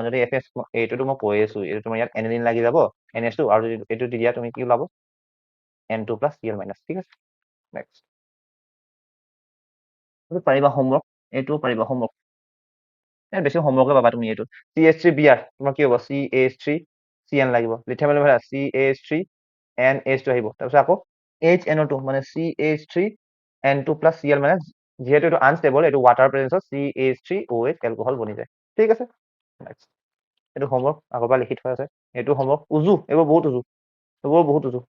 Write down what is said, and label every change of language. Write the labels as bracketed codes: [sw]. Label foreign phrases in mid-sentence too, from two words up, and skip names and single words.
[as] যদি FS, এইটোতো মই কৈ আছো, এইটো তোমাৰ ইয়াত এনিলিন লাগি যাব, NH2, আৰু যদি এইটো দি দিয়া, তুমি কি ওলাব? N2 + Cl-। ঠিক আছে, নেক্সট পাৰিবা হোমৱৰ্ক, এইটোও পাৰিবা হোমৱৰ্ক, বেছি হোমৱৰ্কে পাবা তুমি। এইটো CH3Br, তোমাৰ কি হ'ব? CH3CN লাগিব, [en] lithium aluminium [as] CH3NH2 আহিব। তাৰপিছত আকৌ HNO2 মানে CH3N2 + Cl, মানে যিহেতু এইটো আনষ্টেবল, এইটো [en] water presence [as] CH3OH এলকহল বনি যায়। ঠিক আছে, এইটো হোমৱৰ্ক আগৰ পৰা লিখি থোৱা আছে, এইটো হোমৱৰ্ক উজু, এইবোৰ বহুত উজু, এইবোৰ বহুত উজু।